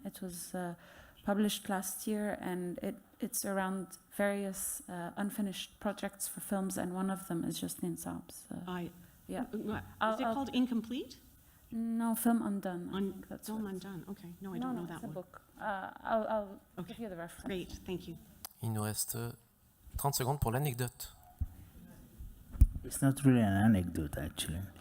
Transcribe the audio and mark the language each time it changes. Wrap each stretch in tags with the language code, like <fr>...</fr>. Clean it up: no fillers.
<en>It was published last year, and it's around various unfinished projects for films, and one of them is Jocelyne Saab's. Is it called Incomplete? No, Film Undone. Film Undone, okay. No, I don't know that it's a one. book. I'll give you the reference. Great, thank you.</en> <fr>Il nous reste 30 secondes pour l'anecdote.</fr> <en>It's not really an anecdote, actually.</en>